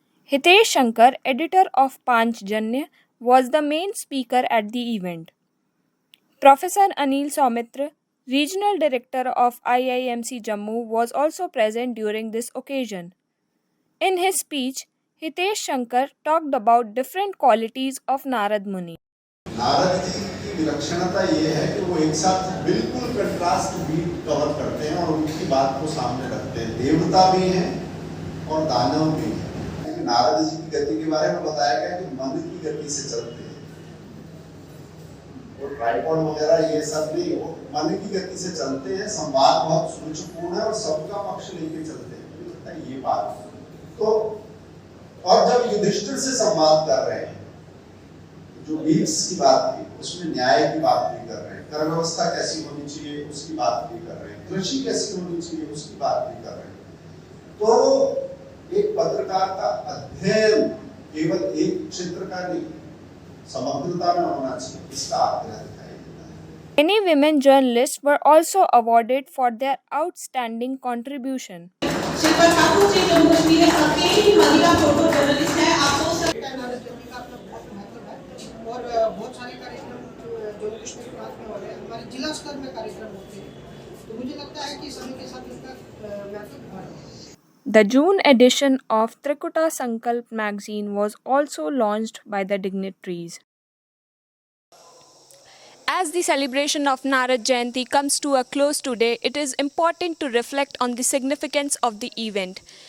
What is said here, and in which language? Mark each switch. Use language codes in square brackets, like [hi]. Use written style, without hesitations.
[en] Hitesh Shankar, editor of Panchjanya, was the main speaker at the event. Professor Anil Soumitra, regional director of IIMC Jammu, was also present during this occasion. In his speech, Hitesh Shankar talked about different qualities of Narad Muni. [hi] Narad ji की विलक्षणता ये है कि वो एक साथ बिल्कुल contrast beat cover करते हैं और उनकी बात को सामने रखते हैं। देवता भी हैं और दानव भी हैं। नारद जी की गति के बारे में बताया गया कि मन की गति से चलते हैं। वो ट्राइपॉड वगैरह ये सब नहीं, वो मन की गति से चलते हैं। संवाद बहुत सूझबूझ है और सबका पक्ष लेके चलते हैं। मुझे लगता है ये बात तो, और जब युधिष्ठिर से संवाद कर रहे हैं, जो बीट्स की बात की, उसमें न्याय की बात भी कर रहे हैं, कर व्यवस्था कैसी होनी चाहिए उसकी बात भी कर रहे हैं, कृषि कैसी होनी चाहिए उसकी बात भी कर रहे हैं। तो एक पत्रकार का अध्ययन केवल एक क्षेत्र का नहीं, समग्रता में होना चाहिए, इसका आग्रह दिखाई देता है। [en] Many women journalists were also awarded for their outstanding contribution. [hi] Shilpa Thakur ji Jammu Kashmir अकेली महिला फोटो जर्नलिस्ट है। आप सोच सकते हैं नारद जयंती का अपना बहुत महत्व है और बहुत सारे कार्यक्रम जम्मू कश्मीर प्रांत में हो रहे हैं, हमारे जिला स्तर में कार्यक्रम होते हैं, तो मुझे लगता है कि समय के साथ इसका महत्व बढ़ रहा है। [en] The June edition of Trikuta Sankalp magazine was also launched by the dignitaries. As the celebration of Narad Jayanti comes to a close today, it is important to reflect on the significance of the event.